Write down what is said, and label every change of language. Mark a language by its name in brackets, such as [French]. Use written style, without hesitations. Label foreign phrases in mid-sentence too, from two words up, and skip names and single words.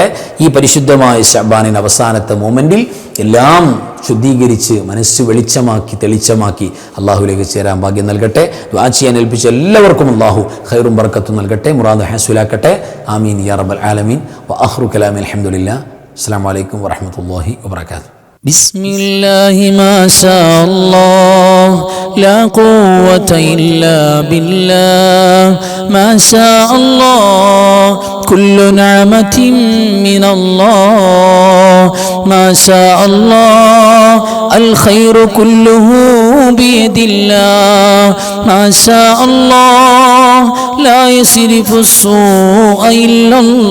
[Malayalam] ഈ പരിശുദ്ധമായ ശഅബാനിൻ്റെ അവസാനത്തെ മൊമെൻറ്റിൽ എല്ലാം ശുദ്ധീകരിച്ച് മനസ്സ് വെളിച്ചമാക്കി തെളിച്ചമാക്കി അള്ളാഹുവിലേക്ക് ചേരാൻ ഭാഗ്യം നൽകട്ടെ. ദുആ ചെയ്യാൻ ഏൽപ്പിച്ച എല്ലാവർക്കും അള്ളാഹു ഖൈറും ബറക്കത്തും നൽകട്ടെ, മുറാദ് ഹാസുലാക്കട്ടെ. [Arabic] آمين يا رب العالمين وآخر كلامي الحمد لله. السلام عليكم ورحمة الله وبركاته. بسم الله ما شاء الله لا قوة إلا بالله ما شاء الله كل نعمة من الله ما شاء الله الخير كله بيد الله ما شاء الله لا يصرف السوء إلا